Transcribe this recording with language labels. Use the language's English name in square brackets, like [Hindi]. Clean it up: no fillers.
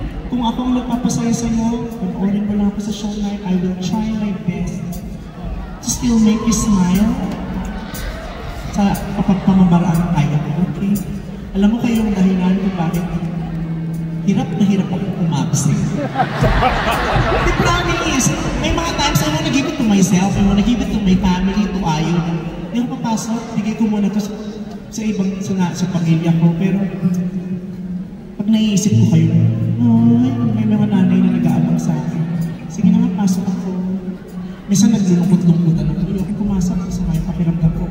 [Filipino] Kung ako ang nagpapasaya sa iyo, panoorin mo lang ako sa show night, [English] I will try my best to still make you smile [Filipino] sa kapag pamamaraan ng kaya ko, okay? Alam mo kayo yung dahilan kung bakit hirap na hirap akong umabsent. [English] The promise, [Filipino] may mga times [English] I wanna give it to myself, I wanna give it to my family, to Ayo. [Filipino] Hindi ako papasok, bigay ko muna to sa ibang, sa pamilya ko, pero pag naiisip ko kayo, may mga nanay na nag-aabang sa akin. Sige na nga, pasok ako. Minsan naglulungkot-lungkotan ako. Hindi ako pumasok sa may pakiramdam ko.